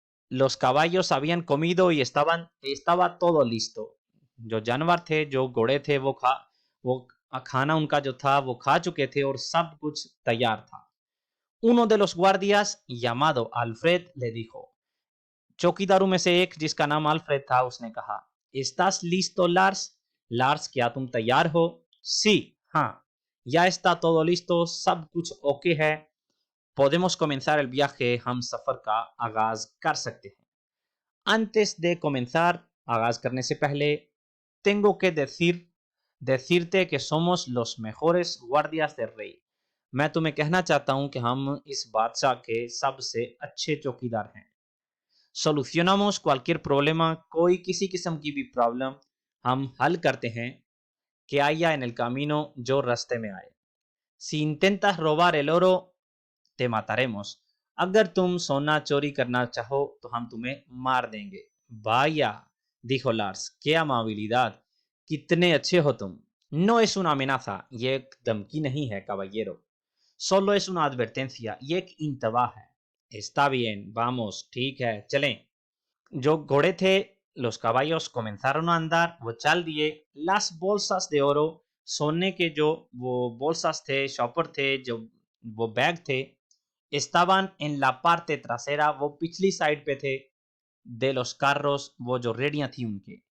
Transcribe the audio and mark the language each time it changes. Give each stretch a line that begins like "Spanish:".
Spanish: Los caballos habían comido y estaba todo listo.
Hindi: जो जानवर थे, जो घोड़े थे, वो खाना उनका जो था वो खा चुके थे और सब कुछ तैयार था.
Spanish: Uno de los guardias, llamado Alfred, le dijo,
Hindi: चौकीदारों में से एक जिसका नाम अल्फ्रेड था उसने कहा,
Spanish: ¿Estás listo, Lars?
Hindi: लार्स, क्या तुम तैयार हो?
Spanish: Sí,
Hindi: हाँ.
Spanish: Ya está todo listo,
Hindi: सब कुछ ओके है.
Spanish: Podemos comenzar el viaje,
Hindi: हम सफर का आगाज कर सकते हैं.
Spanish: Antes de comenzar,
Hindi: आगाज करने से पहले,
Spanish: tengo que decirte que somos los mejores guardias del rey.
Hindi: मैं तुम्हें कहना चाहता हूं कि हम इस बादशाह के सबसे अच्छे चौकीदार हैं.
Spanish: Solucionamos cualquier problema,
Hindi: कोई किसी किस्म की भी प्रॉब्लम हम हल करते हैं,
Spanish: que haya en el camino,
Hindi: जो रास्ते में आए.
Spanish: Si intentas robar el oro, te mataremos.
Hindi: अगर तुम सोना चोरी करना चाहो तो हम तुम्हें मार देंगे.
Spanish: Vaya, dijo Lars, qué amabilidad,
Hindi: कितने अच्छे हो तुम.
Spanish: No es una amenaza,
Hindi: ये एक धमकी नहीं है,
Spanish: caballero. Solo es una advertencia,
Hindi: ये एक इंतबाह है.
Spanish: Está bien, vamos,
Hindi: ठीक है, चलें. जो घोड़े थे,
Spanish: los caballos comenzaron a andar,
Hindi: वो चल दिए.
Spanish: Las bolsas de oro,
Hindi: सोने के जो वो bolsas थे, शॉपर थे, जो वो बैग थे,
Spanish: estaban en la parte trasera,
Hindi: वो पिछली साइड पे थे,
Spanish: de los carros,
Hindi: वो जो रेडियां थी उनके.